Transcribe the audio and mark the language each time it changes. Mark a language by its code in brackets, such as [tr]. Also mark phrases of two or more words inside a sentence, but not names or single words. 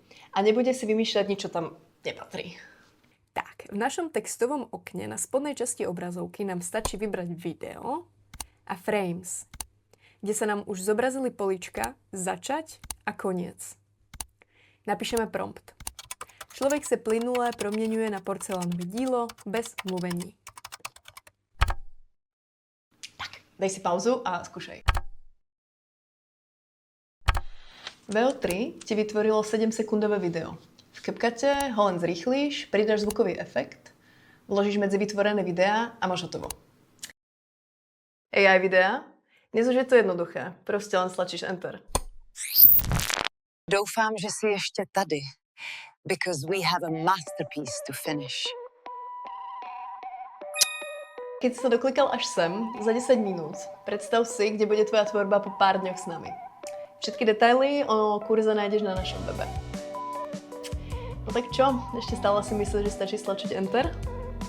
[sk] A nebude si vymýšľať nič, čo tam nepatrí. Tak, v našom textovom okne na spodnej časti obrazovky nám stačí vybrať video a frames, kde sa nám už zobrazili políčka začať a koniec. Napíšeme prompt. [cs] Človek se plynule proměňuje na porcelánové dílo bez mluvení. [sk] Tak, [cs] dej si pauzu [sk] a skúšaj. VO3 ti vytvorilo 7-sekundové video. V CapCute ho len zrýchlíš, pridáš zvukový efekt, vložíš medzi vytvorené videá a máš hotovo. AI videa? Dnes už je to jednoduché, prostě len stlačíš Enter. [cs] Doufám, že jsi ještě tady. [en] Because we have a masterpiece to finish. [sk] Keď si sa doklikal až sem, za 10 minút, predstav si, kde bude tvoja tvorba po pár dňoch s nami. Všetky detaily o kurze nájdeš na našom webe. No tak čo? Ešte stále si myslíš, že stačí stlačiť Enter?